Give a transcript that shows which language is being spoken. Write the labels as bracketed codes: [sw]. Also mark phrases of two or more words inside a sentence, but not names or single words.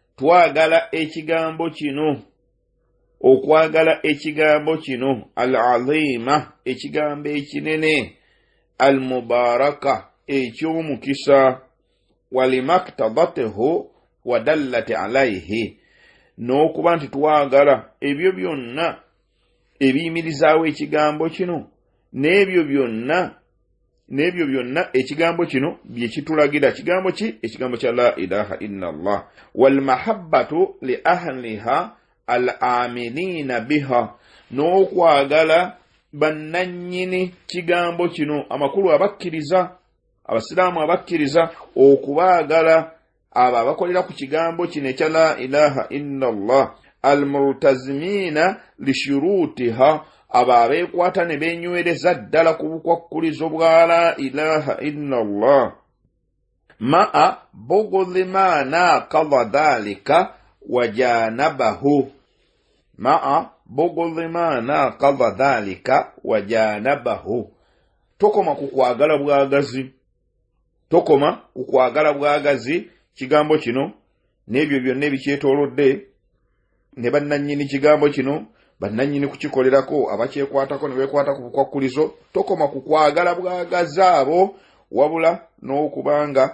[lg] twagala ekigambo kino okwagala ekigambo kino al-azima ekigambo ekinene al-mubaraka eky'omukisa [ar] ولما اقتضته ودلت عليه [lg] n'okuba nti twagala ebyo byonna ebiyimirizaawo ekigambo kino n'ebyo byonna ekigambo kino bye kitulagira kigambo ki ekigambo kya [ar] لا إله إلا الله والمحبة لأهلها العاملين بها [lg] n'okwagala bannannyini kigambo kino amakulu abakkiriza abasiraamu abakkiriza okubaagala abo abakolera ku kigambo kino ekya [ar] لا إله إلا الله الملتزمين لشروطها [lg] abo abeekwata ne beenywereza ddala ku bukwakkulizo bwa [ar] لا إله إلا الله مع بغض ما نقض ذلك وجانبه مع بغض ما نقض ذلك وجانبه [lg] tokoma kukwagala bwagazi kigambo kino n'ebyo byonna ebikyetoolodde ne bannannyini kigambo kino bannannyini kukikolerako abakyekwatako ne beekwata ku bukwakkulizo tokoma kukwagala bwagazi abo wabula n'okubanga